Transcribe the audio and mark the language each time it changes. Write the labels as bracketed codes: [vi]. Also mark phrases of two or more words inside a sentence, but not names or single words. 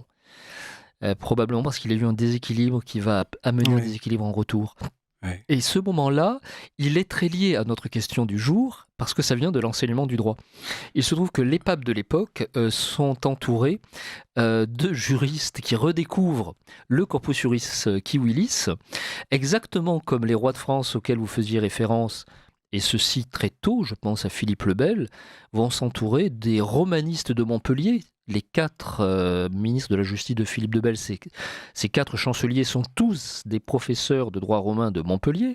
[fr] Probablement parce qu'il y a eu un déséquilibre qui va amener un déséquilibre en retour. Et ce moment-là, il est très lié à notre question du jour, parce que ça vient de l'enseignement du droit. Il se trouve que les papes de l'époque sont entourés de juristes qui redécouvrent le corpus juris civilis, exactement comme les rois de France auxquels vous faisiez référence, et ceci très tôt, je pense à Philippe le Bel, vont s'entourer des romanistes de Montpellier. Les 4 ministres de la Justice de Philippe le Bel, ces 4 chanceliers sont tous des professeurs de droit romain de Montpellier.